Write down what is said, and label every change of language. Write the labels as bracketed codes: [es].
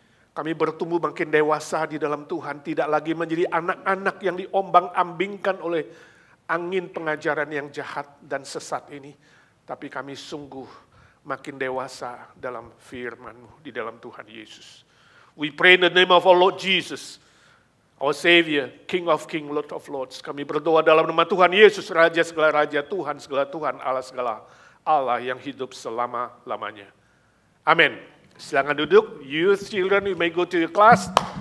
[id] Kami bertumbuh makin dewasa di dalam Tuhan. Tidak lagi menjadi anak-anak yang diombang-ambingkan oleh angin pengajaran yang jahat dan sesat ini. Tapi kami sungguh makin dewasa dalam firman-Mu di dalam Tuhan Yesus. [en] We pray in the name of our Lord Jesus, our Savior, King of Kings, Lord of Lords. [id] Kami berdoa dalam nama Tuhan Yesus, Raja segala Raja, Tuhan segala Tuhan, Allah segala Allah yang hidup selama-lamanya. Amin. Silakan duduk. [en] Youth, children, you may go to your class.